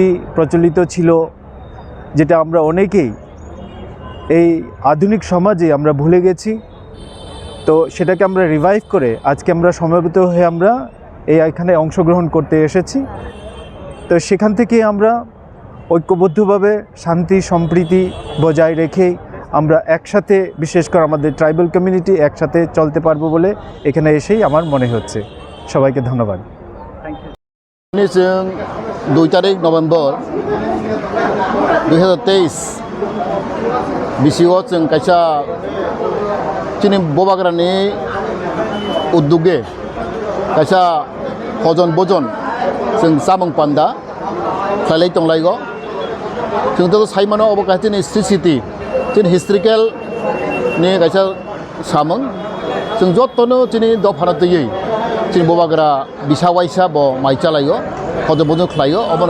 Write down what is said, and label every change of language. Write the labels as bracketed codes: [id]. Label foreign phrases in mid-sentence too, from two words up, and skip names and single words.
[bn] প্রচলিত ছিল যেটা আমরা অনেকেই এই আধুনিক সমাজে আমরা ভুলে গেছি তো সেটাকে আমরা রিভাইভ করে আজকে আমরা সমবেত হয়ে আমরা এখানে অংশগ্রহণ করতে এসেছি তো সেখান থেকে আমরা ঐক্যবদ্ধভাবে শান্তি সম্প্রীতি বজায় রেখে আমরা একসাথে বিশেষ করে আমাদের [en] tribal community [bn] একসাথে চলতে পারবো বলে এখানে এসেই আমার মনে হচ্ছে সবাইকে ধন্যবাদ [brx] जों 2 तारिख नभेम्बर 2023 बिसिङाव जों कायसा जोंनि बबाग्रानि उद्योगे कायसा हजन बजन जों सामं पान्दा खालाय दंलायगो जोंथ' साइमानो अबकाथिनि सिसिटि जों हिस्ट्रिकेल नि कायसा सामं जों जतनो जोंनि दफाना दैयै जों बबाग्रा बिसा वाइसा ब माइचालायो हजन बजन खालायो अबन